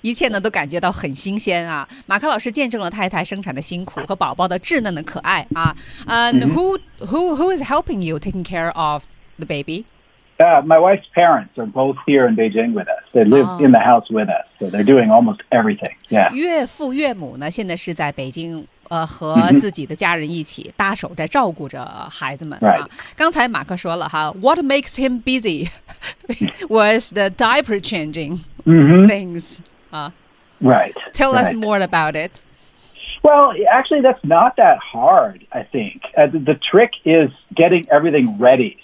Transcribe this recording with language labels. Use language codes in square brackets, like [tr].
[zh] 一切呢都感觉到很新鲜啊。马克老师见证了太太生产的辛苦和宝宝的稚嫩的可爱啊。 [en] And who is helping you taking care of the baby? My wife's parents are both here in Beijing with us. They live in the house with us. So they're doing almost everything. Yeah. [zh] 岳父岳母呢现在是在北京和自己的家人一起搭手在照顾着孩子们、啊 [en] right. [zh] 刚才马克说了哈 [en] What makes him busy was the diaper changing things、 Right. Tell us more about it. Well, actually that's not that hard, I think. The trick is getting everything ready.